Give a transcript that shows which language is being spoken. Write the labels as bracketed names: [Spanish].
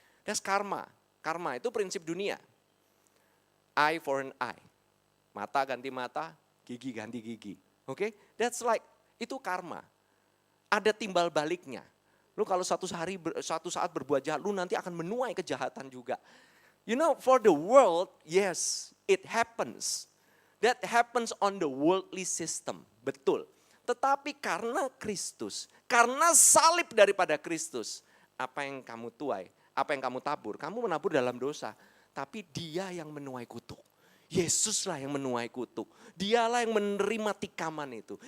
[English] That's karma. [Indonesian] Karma itu prinsip dunia. [English] Eye for an eye. [Indonesian] Mata ganti mata, gigi ganti gigi. Oke? That's like, itu karma. Ada timbal baliknya. Lu kalau suatu saat berbuat jahat, lu nanti akan menuai kejahatan juga. [English] You know, for the world, yes, it happens. That happens on the worldly system, betul. [Indonesian] Tetapi karena Kristus, karena salib daripada Kristus, apa yang kamu tuai, apa yang kamu tabur, kamu menabur dalam dosa. Tapi dia yang menuai kutuk. Yesuslah yang menuai kutuk. Dialah yang menerima tikaman itu.